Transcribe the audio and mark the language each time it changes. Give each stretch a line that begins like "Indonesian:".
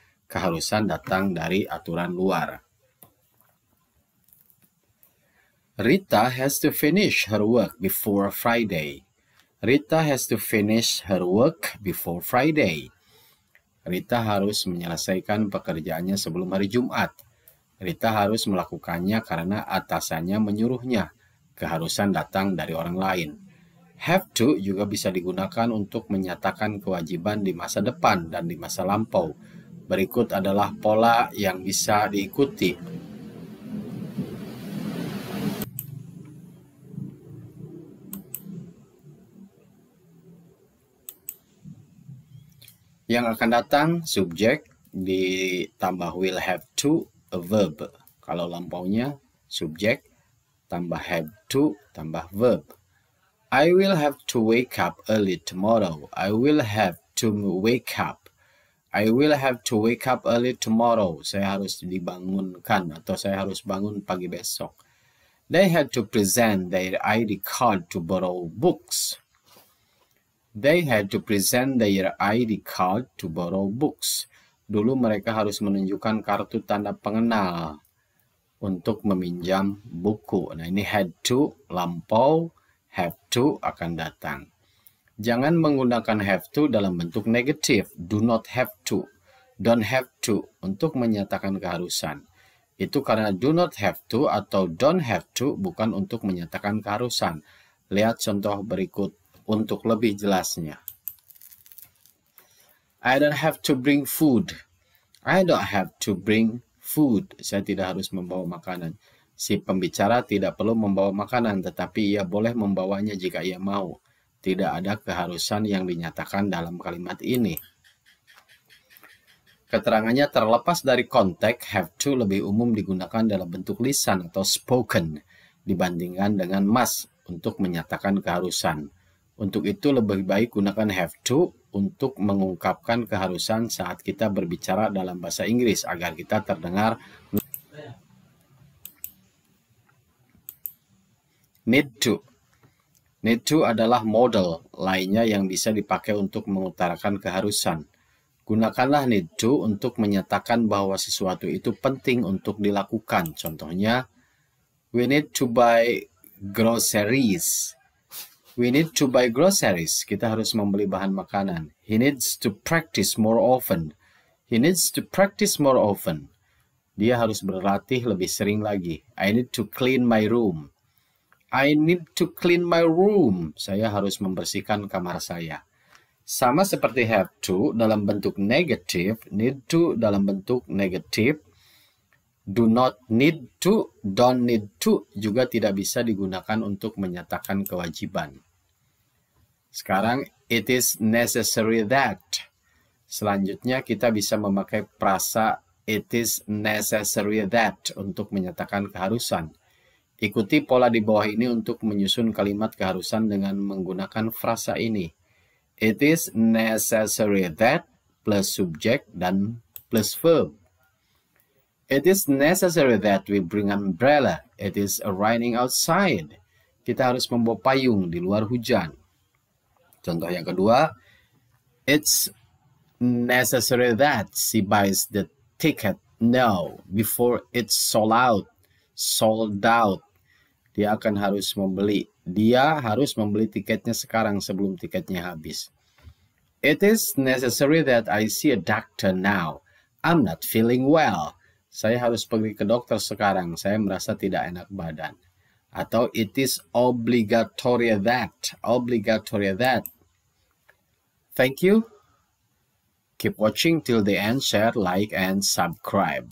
Indonesian: Keharusan datang dari aturan luar.
English: Rita has to finish her work before Friday. Rita has to finish her work before Friday.
Indonesian: Rita harus menyelesaikan pekerjaannya sebelum hari Jumat. Rita harus melakukannya karena atasannya menyuruhnya. Keharusan datang dari orang lain. Have to juga bisa digunakan untuk menyatakan kewajiban di masa depan dan di masa lampau. Berikut adalah pola yang bisa diikuti. Yang akan datang subjek ditambah will have to, a verb. Kalau lampaunya subjek tambah have to tambah verb.
English: I will have to wake up early tomorrow. I will have to wake up. I will have to wake up early tomorrow.
Indonesian: Saya harus dibangunkan atau saya harus bangun pagi besok.
English: They had to present their ID card to borrow books. They had to present their ID card to borrow books.
Indonesian: Dulu mereka harus menunjukkan kartu tanda pengenal untuk meminjam buku. Nah, ini had to, lampau, have to akan datang. Jangan menggunakan have to dalam bentuk negatif. Do not have to, don't have to untuk menyatakan keharusan. Itu karena do not have to atau don't have to bukan untuk menyatakan keharusan. Lihat contoh berikut untuk lebih jelasnya.
English: I don't have to bring food. I don't have to bring food.
Indonesian: Saya tidak harus membawa makanan. Si pembicara tidak perlu membawa makanan, tetapi ia boleh membawanya jika ia mau. Tidak ada keharusan yang dinyatakan dalam kalimat ini. Keterangannya terlepas dari konteks, have to lebih umum digunakan dalam bentuk lisan atau spoken dibandingkan dengan must untuk menyatakan keharusan. Untuk itu lebih baik gunakan have to untuk mengungkapkan keharusan saat kita berbicara dalam bahasa Inggris agar kita terdengar. Need to. Need to adalah model lainnya yang bisa dipakai untuk mengutarakan keharusan. Gunakanlah need to untuk menyatakan bahwa sesuatu itu penting untuk dilakukan.
English: Contohnya, we need to buy groceries. We need to buy groceries.
Indonesian: Kita harus membeli bahan makanan.
English: He needs to practice more often. He needs to practice more often.
Indonesian: Dia harus berlatih lebih sering lagi.
English: I need to clean my room. I need to clean my room.
Indonesian: Saya harus membersihkan kamar saya. Sama seperti have to dalam bentuk negatif, need to dalam bentuk negatif, do not need to, don't need to juga tidak bisa digunakan untuk menyatakan kewajiban.
English: Sekarang, it is necessary that.
Indonesian: Selanjutnya kita bisa memakai frasa it is necessary that untuk menyatakan keharusan. Ikuti pola di bawah ini untuk menyusun kalimat keharusan dengan menggunakan frasa ini.
English: It is necessary that plus subjek dan plus verb. It is necessary that we bring an umbrella. It is raining outside.
Indonesian: Kita harus membawa payung di luar hujan. Contoh yang kedua,
English: it's necessary that she buys the ticket now before it's sold out. Sold out.
Indonesian: Dia harus membeli tiketnya sekarang sebelum tiketnya habis.
English: It is necessary that I see a doctor now. I'm not feeling well.
Indonesian: Saya harus pergi ke dokter sekarang. Saya merasa tidak enak badan.
English: Atau it is obligatory that. Obligatory that. Thank you. Keep watching till the end. Share, like, and subscribe.